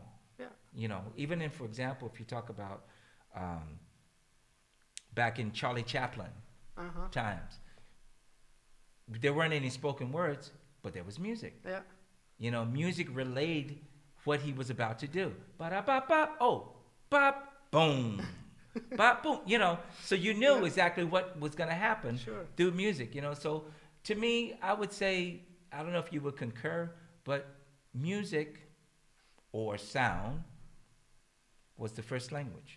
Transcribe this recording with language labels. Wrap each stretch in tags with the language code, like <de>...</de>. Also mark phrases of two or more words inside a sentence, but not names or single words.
<en>Yeah. Even in, for example, if you talk about back in Charlie Chaplin times, there weren't any spoken words, but there was music. Yeah. Music relayed what he was about to do. Ba-da-ba-ba, oh, bop, boom, bop, boom. So you knew exactly what was going to happen through music. So to me, I would say, I don't know if you would concur, but music or sound was the first language.</en>